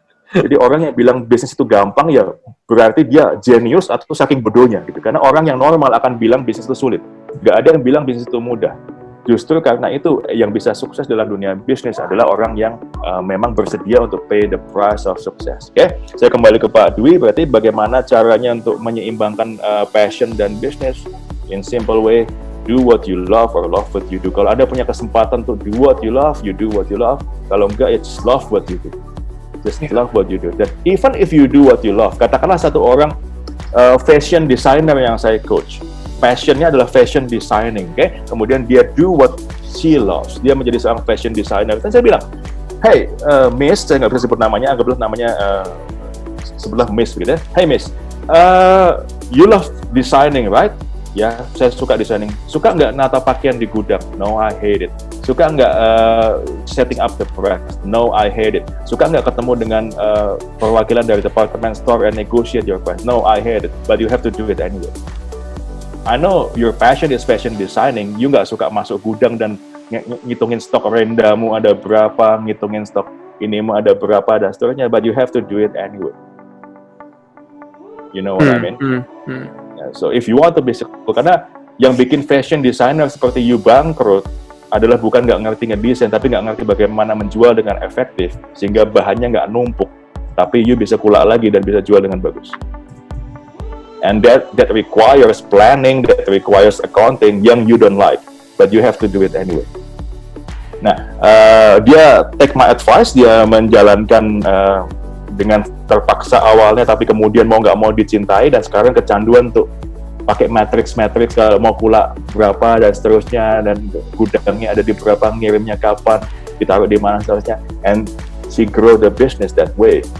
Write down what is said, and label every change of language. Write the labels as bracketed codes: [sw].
[id] Jadi orang yang bilang bisnis itu gampang ya berarti dia jenius atau saking bodohnya gitu. Karena orang yang normal akan bilang bisnis itu sulit. Gak ada yang bilang bisnis itu mudah. Justru karena itu yang bisa sukses dalam dunia bisnis adalah orang yang memang bersedia untuk pay the price of success. Oke, saya kembali ke Pak Dwi. Berarti bagaimana caranya untuk menyeimbangkan passion dan bisnis? [en] In simple way, do what you love or love what you do. [id] Kalau Anda punya kesempatan untuk [en] do what you love, you do what you love. [id] Kalau enggak, [en] just love what you do. Just love what you do. Dan even if you do what you love, [id] katakanlah satu orang [en] fashion designer yang saya coach, [id] passionnya adalah [en] fashion designing, okay? [id] Kemudian dia [en] do what she loves, [id] dia menjadi seorang fashion designer. Dan saya bilang, hey Miss, saya nggak bisa sebut namanya, anggaplah namanya sebelah Miss gitu ya. [en] Hey Miss, you love designing, right? [id] Ya, saya suka designing. Suka nggak nata pakaian di gudang? [en] No, I hate it. [id] Suka nggak [en] setting up the press? No, I hate it. [id] Suka nggak ketemu dengan perwakilan dari [en] department store and negotiate your price? No, I hate it. But you have to do it anyway. I know your passion is fashion designing. [id] You nggak suka masuk gudang dan ngitungin stok rendamu ada berapa, ngitungin stok inimu ada berapa, dan seterusnya. [en] But you have to do it anyway. You know what I mean? So if you want to be successful, [id] karena yang bikin fashion designer seperti you bangkrut adalah bukan nggak ngerti ngedesain, tapi nggak ngerti bagaimana menjual dengan efektif sehingga bahannya nggak numpuk, tapi you bisa kulak lagi dan bisa jual dengan bagus. [en] And that requires planning, that requires accounting yang you don't like, but you have to do it anyway. [id] Nah, dia [en] take my advice, [id] dia menjalankan dengan terpaksa awalnya, tapi kemudian mau nggak mau dicintai, dan sekarang kecanduan untuk pakai matrix kalau mau kulak berapa dan seterusnya, dan gudangnya ada di berapa, ngirimnya kapan, ditaruh di mana seterusnya, [en] and she grow the business that way.